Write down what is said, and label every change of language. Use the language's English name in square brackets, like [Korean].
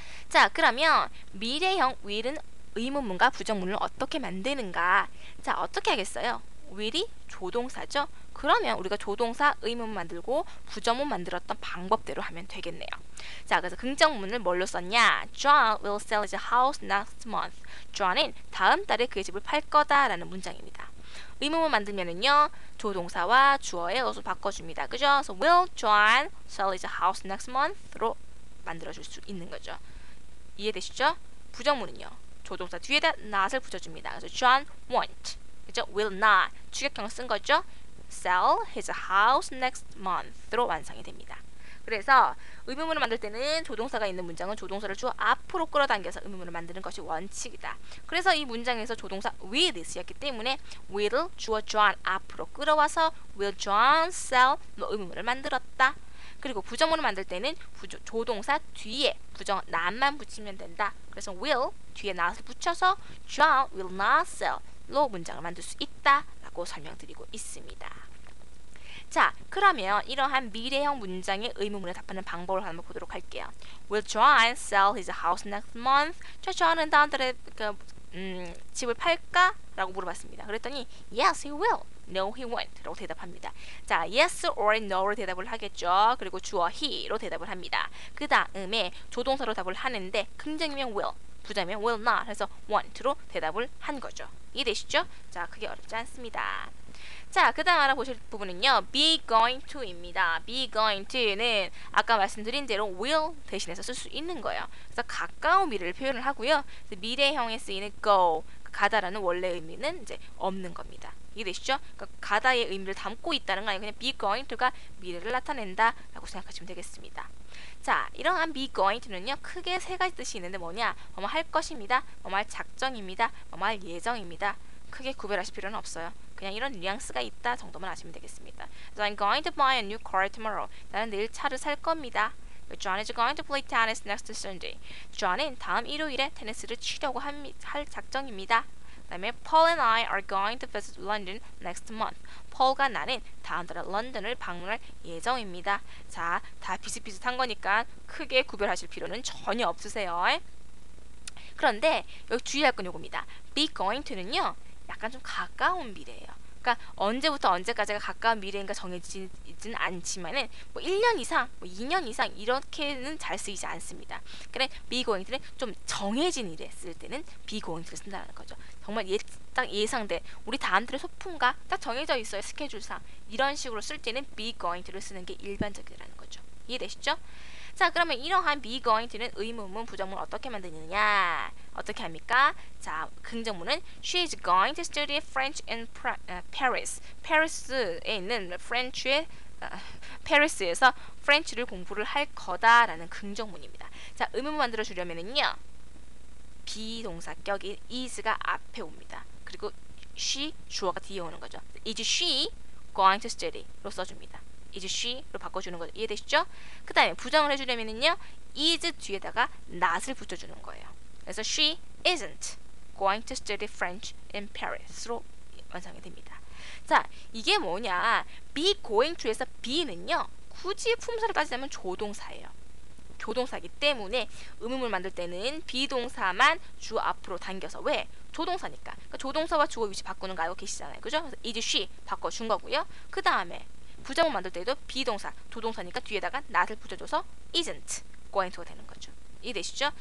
[Korean] 자, 그러면 미래형 will은 의문문과 부정문을 어떻게 만드는가? 자, 어떻게 하겠어요? will이 조동사죠. 그러면 우리가 조동사 의문문 만들고 부정문 만들었던 방법대로 하면 되겠네요. 자, 그래서 긍정문을 뭘로 썼냐? [English] John will sell his house next month. [Korean] John은 다음 달에 그의 집을 팔 거다라는 문장입니다. 의문문 만들면은요, 조동사와 주어의 어수 바꿔줍니다. 그죠? 그래서 [English] will John sell his house next month로 [Korean] 만들어줄 수 있는 거죠. 이해되시죠? 부정문은요, 조동사 뒤에다 not을 붙여줍니다. 그래서 [English] John won't, [Korean] 그죠? will not 추격형을 쓴 거죠. [English] sell his house next month로 [Korean] 완성이 됩니다. 그래서 의문문을 만들 때는 조동사가 있는 문장은 조동사를 주어 앞으로 끌어당겨서 의문문을 만드는 것이 원칙이다. 그래서 이 문장에서 조동사 will이 쓰였기 때문에 will을 주어 John 앞으로 끌어와서 [English] will John sell [Korean] 의문문을 만들었다. 그리고 부정문을 만들 때는 조동사 뒤에 부정 not만 붙이면 된다. 그래서 will 뒤에 not을 붙여서 [English] John will not sell [Korean] 로 문장을 만들 수 있다 라고 설명드리고 있습니다. 자, 그러면 이러한 미래형 문장의 의문문에 답하는 방법을 한번 보도록 할게요. [English] Will John sell his house next month? [Korean] 저 John은 다음 달에 집을 팔까? 라고 물어봤습니다. 그랬더니 [English] Yes, he will. No, he won't. [Korean] 라고 대답합니다. 자, [English] yes or no [Korean] 로 대답을 하겠죠. 그리고 주어 he로 대답을 합니다. 그 다음에 조동사로 답을 하는데 긍정이면 will, 부정이면 will not 해서 won't로 대답을 한 거죠. 이해되시죠? 자, 크게 어렵지 않습니다. 자, 그 다음 알아보실 부분은요, be going to입니다. be going to는 아까 말씀드린 대로 will 대신해서 쓸 수 있는 거예요. 그래서 가까운 미래를 표현을 하고요. 미래형에 쓰이는 go, 가다라는 원래 의미는 이제 없는 겁니다. 이해되시죠? 그러니까 가다의 의미를 담고 있다는 거 아니고 그냥 be going to가 미래를 나타낸다 라고 생각하시면 되겠습니다. 자, 이러한 be going to는요, 크게 세 가지 뜻이 있는데 뭐냐? 뭐뭐 할 것입니다. 뭐뭐 할 작정입니다. 뭐뭐 할 예정입니다. 크게 구별하실 필요는 없어요. 그냥 이런 뉘앙스가 있다 정도만 아시면 되겠습니다. [English] So I'm going to buy a new car tomorrow. [Korean] 나는 내일 차를 살 겁니다. [English] John is going to play tennis next Sunday. [Korean] John은 다음 일요일에 테니스를 치려고 할 작정입니다. 그다음에 [English] Paul and I are going to visit London next month. [Korean] Paul과 나는 다음 달에 런던을 방문할 예정입니다. 자, 다 비슷비슷한 거니까 크게 구별하실 필요는 전혀 없으세요. 그런데 여기 주의할 건 요겁니다. be going to는요, 약간 좀 가까운 미래예요. 그러니까 언제부터 언제까지가 가까운 미래인가 정해지진 않지만은 뭐 1년 이상, 뭐 2년 이상 이렇게는 잘 쓰이지 않습니다. 그래 be going to는 좀 정해진 일에 쓸 때는 be going to를 쓴다는 거죠. 정말 딱 예상돼. 우리 다음 달에 소풍가 딱 정해져 있어요. 스케줄상. 이런 식으로 쓸 때는 be going to를 쓰는 게 일반적이라는 거죠. 이해되시죠? 자, 그러면 이러한 be going to는 의문문, 부정문 어떻게 만드느냐? 어떻게 합니까? 자, 긍정문은 [English] She is going to study French in Paris. [Korean] 파리스에 있는 프렌치의 파리스에서 프렌치를 공부를 할 거다라는 긍정문입니다. 자, 의문문 만들어 주려면은요. 비동사격인 is가 앞에 옵니다. 그리고 she 주어가 뒤에 오는 거죠. [English] Is she going to study로 [Korean] 써줍니다. [English] Is she [Korean] 로 바꿔주는 거죠. 이해되시죠? 그 다음에 부정을 해주려면은요. is 뒤에다가 not을 붙여주는 거예요. 그래서 [English] she isn't going to study French in Paris로 [Korean] 완성이 됩니다. 자, 이게 뭐냐? be going to에서 be는요. 굳이 품사를 따지자면 조동사예요. 조동사이기 때문에 의문문을 만들 때는 비동사만 주 앞으로 당겨서 왜? 조동사니까. 그러니까 조동사와 주어 위치 바꾸는 거 알고 계시잖아요. 그죠? 그래서 is she 바꿔준 거고요. 그 다음에 부정문 만들 때도 비동사, 조동사니까 뒤에다가 not을 붙여줘서 [English] isn't going to [Korean] 가 되는 거죠. 이해되시죠?